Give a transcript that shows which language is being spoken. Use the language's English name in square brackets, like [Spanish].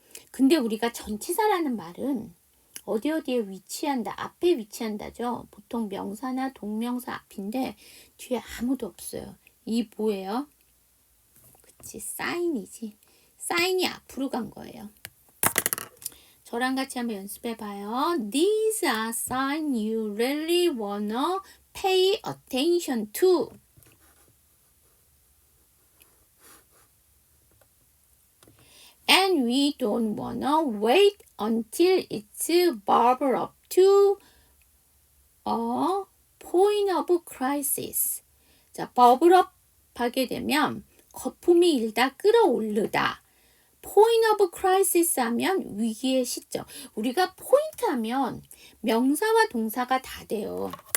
[Korean] 근데 우리가 전치사라는 말은 어디에 위치한다, 앞에 위치한다죠. 보통 명사나 동명사 앞인데 뒤에 아무도 없어요. 이 뭐예요? 그치, 사인이지. 사인이 앞으로 간 거예요. 저랑 같이 한번 연습해봐요. [English] These are signs you really wanna pay attention to. And we don't wanna wait until it's bubble up to a point of crisis. [Korean] 자, bubble up 하게 되면 거품이 일다 끓어오르다. point of crisis 하면 위기의 시점. 우리가 포인트 하면 명사와 동사가 다 돼요.